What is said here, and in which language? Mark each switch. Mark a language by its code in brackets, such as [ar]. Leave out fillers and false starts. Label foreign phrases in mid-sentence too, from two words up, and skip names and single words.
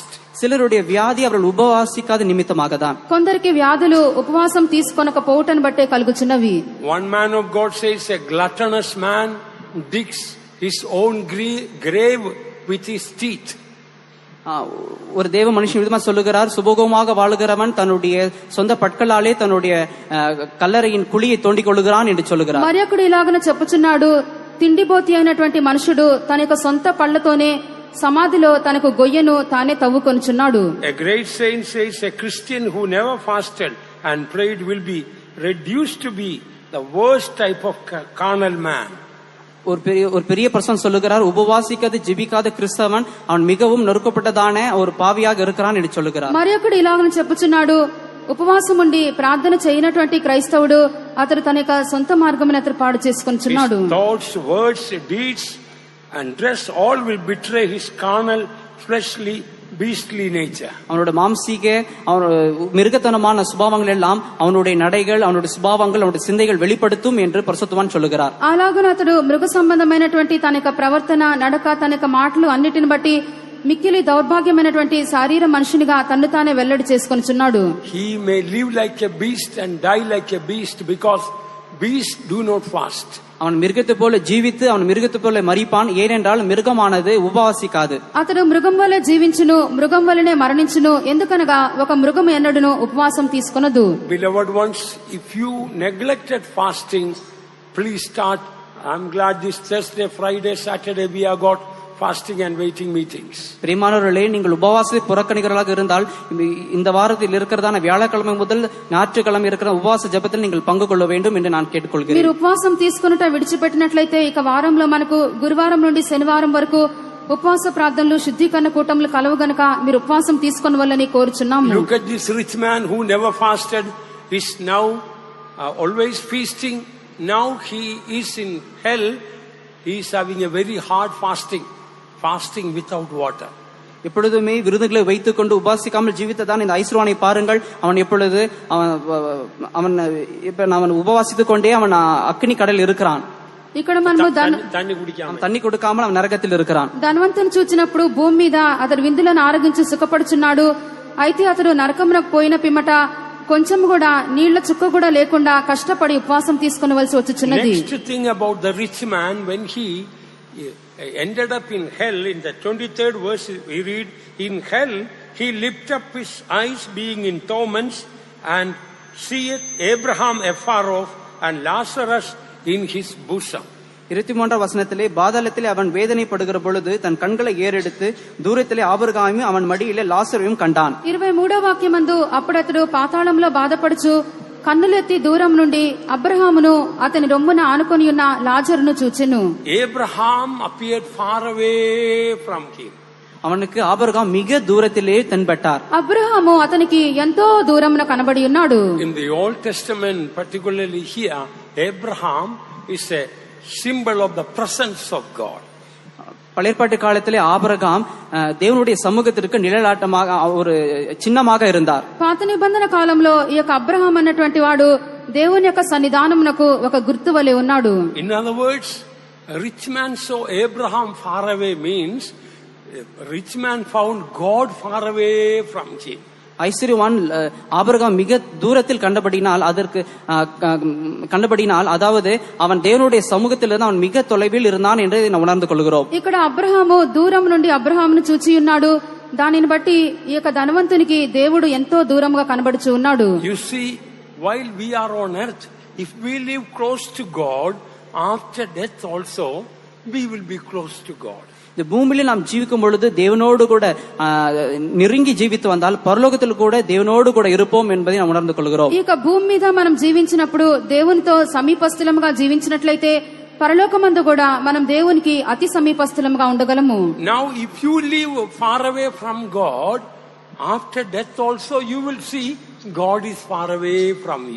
[ta] சிலருடைய வியாதி அவர்கள் உபவாசிக்காத நிமித்தமாக தான். [te] కొందరికి వ్యాధులు ఉపవాసం తీసుకొనకపోవటం బట్టే కలుగుచున్నవి. [en] One man of God says a gluttonous man digs his own grave with his teeth. [ta] ஒரு தேவ மனுஷன் விதமா சொல்லுகிறார், சுபோகமாக வாழுகிறவன் தன்னுடைய சொந்த பற்களாலே தன்னுடைய கல்லறையின் குழியை தோண்டிக் கொள்ளுகிறான் என்று சொல்லுகிறார். [te] మరొకడు ఇలాగనే చెప్పుచున్నాడు, తిండిపోతి అయినటువంటి మనుషుడు తన యొక్క సొంత పళ్ళతోనే సమాధిలో తనకు గొయ్యను తానే తవ్వుకొనుచున్నాడు. [en] A great saint says a Christian who never fasted and prayed will be reduced to be the worst type of carnal man. [ta] ஒரு பெரிய பர்சன் சொல்லுகிறார், உபவாசிக்காத ஜெபிக்காத கிறிஸ்தவன் அவன் மிகவும் நொறுக்கப்பட்டதான ஒரு பாவியாக இருக்கிறான் என்று சொல்லுகிறார். [te] మరొకడు ఇలాగనే చెప్పుచున్నాడు, ఉపవాసం ఉండి ప్రార్థన చేయనటువంటి క్రైస్తవుడు అతడు తన యొక్క సొంత మార్గమును అతడు పాడు చేసుకొనుచున్నాడు. [en] Thoughts, words, deeds and dress all will betray his carnal, fleshly, beastly nature. [ta] அவனுடைய மாம்சீக மிருகத்தனமான சுபாவங்கள் எல்லாம் அவனுடைய நடைகள், அவனுடைய சுபாவங்கள், அவனுடைய சிந்தைகள் வெளிப்படுத்தும் என்று பரிசுத்தவான் சொல்லுகிறார். [te] అలాగున అతడు మృగ సంబంధమైనటువంటి తన యొక్క ప్రవర్తన, నడక, తన యొక్క మాటలు అన్నిటిని బట్టి మిక్కిలి దౌర్భాగ్యమైనటువంటి శారీర మనుషునిగా తన్ను తానే వెల్లడి చేసుకొనుచున్నాడు. [en] He may live like a beast and die like a beast because beasts do not fast. [ta] அவன் மிருகத்தை போல ஜீவித்து அவன் மிருகத்தை போல மரிப்பான், ஏனென்றால் மிருகமானது உபவாசிக்காது. [te] అతడు మృగం వలె జీవించును, మృగం వలనే మరణించును, ఎందుకనగా ఒక మృగం ఎన్నడూను ఉపవాసం తీసుకొనదు. [en] Beloved ones, if you neglected fasting, please start. I'm glad this Thursday, Friday, Saturday we have got fasting and waiting meetings. [ta] பிரியமானவர்களே, நீங்கள் உபவாசத்தை புறக்கணிக்கிறவர்களாக இருந்தால் இந்த வாரத்தில் இருக்கிறதான வியாழக்கிழமை முதல் ஞாயிற்றுக்கிழமை இருக்கிற உபவாச ஜெபத்தில் நீங்கள் பங்கு கொள்ள வேண்டும் என்று நான் கேட்டுக்கொள்கிறேன். [te] మీరు ఉపవాసం తీసుకొనుట విడిచిపెట్టినట్లయితే ఇక వారంలో మనకు గురువారం నుండి శనివారం వరకు ఉపవాస ప్రార్థనలు, శుద్ధీకరణ కూటములు కలవు గనుక మీరు ఉపవాసం తీసుకొనవలని కోరుచున్నాము. [en] Look at this rich man who never fasted is now always feasting. Now he is in hell. He is having a very hard fasting without water. [ta] எப்பொழுதுமே விருதுகளை வைத்துக் கொண்டு உபாசிக்காமல் ஜீவித்ததான் இந்த ஐஸ்வரனை பாருங்கள். அவன் எப்பொழுது அவன் உபவாசித்துக் கொண்டே அவன் அக்னி கடல் இருக்கிறான். [te] ఇక్కడ మనము [ta] தண்ணி குடிக்காமல் அவன் నరకத்தில் இருக்கிறான். [te] ధనవంతుని చూచినప్పుడు భూమి మీద అతడు విందులను ఆరగించి సుఖపడుచున్నాడు. అయితే అతడు నరకమునకు పోయిన పిమ్మట కొంచెం కూడా నీళ్ల చుక్క కూడా లేకుండా కష్టపడి ఉపవాసం తీసుకొనవలసి వచ్చుచున్నది. [en] Next thing about the rich man, when he ended up in hell, in the 23rd verse we read, in hell he lifted up his eyes being in torments and seeth Abraham afar off and Lazarus in his bosom. [ta] 23ஆம் வசனத்திலே பாதாளத்திலே அவன் வேதனைப்படுகிற பொழுது தன் கண்களை ஏறெடுத்து தூரத்திலே ஆபிரகாமையும் அவன் மடியிலே லாசரையும் கண்டான். [te] 23వ వాక్యమందు అప్పుడతడు పాతాళంలో బాధపడుచు కన్నులెత్తి దూరం నుండి అబ్రహామును అతని రొమ్మున ఆనుకొని ఉన్న లాజరును చూచెను. [en] Abraham appeared far away from him. [ta] அவனுக்கு ஆபிரகாம் மிக தூரத்திலே தென்பட்டார். [te] అబ్రహాము అతనికి ఎంతో దూరమున కనబడి ఉన్నాడు. [en] In the Old Testament, particularly here, Abraham is a symbol of the presence of God. [ta] பழையற்பாட்டு காலத்திலே ஆபிரகாம் தேவனுடைய சமூகத்திற்கு நிழலாட்டமாக ஒரு చిన్నமாக இருந்தார். [te] పాత నిబంధన కాలంలో ఈ యొక్క అబ్రహాం అన్నటువంటి వాడు దేవుని యొక్క సన్నిధానమునకు ఒక గుర్తు వలె ఉన్నాడు. [en] In other words, a rich man saw Abraham far away means rich man found God far away from him. [ta] ஐஸ்வர்யவான் ஆபிரகாம் மிக தூரத்தில் கண்டபடினால் அதாவது அவன் தேவனுடைய சமூகத்திலிருந்து அவன் மிக தொலைவில் இருந்தான் என்று நாம் உணர்ந்து கொள்கிறோம். [te] ఇక్కడ అబ్రహాము దూరం నుండి అబ్రహామును చూచి ఉన్నాడు. దానిని బట్టి ఈ యొక్క ధనవంతునికి దేవుడు ఎంతో దూరంగా కనబడుచు ఉన్నాడు. [en] You see, while we are on earth, if we live close to God, after death also we will be close to God. [ta] இந்த பூமியில நாம் ஜீவிக்கும் பொழுது தேவனோடு கூட நெருங்கி ஜீவித்து வந்தால் பரலோகத்தில் கூட தேவனோடு கூட இருப்போம் என்பதை நாம் உணர்ந்து கொள்கிறோம். [te] ఈ యొక్క భూమి మీద మనం జీవించినప్పుడు దేవునితో సమీపస్థులముగా జీవించినట్లయితే పరలోకమందు కూడా మనం దేవునికి అతి సమీపస్థులముగా ఉండగలము. [en] Now if you live far away from God, after death also you will see God is far away from you.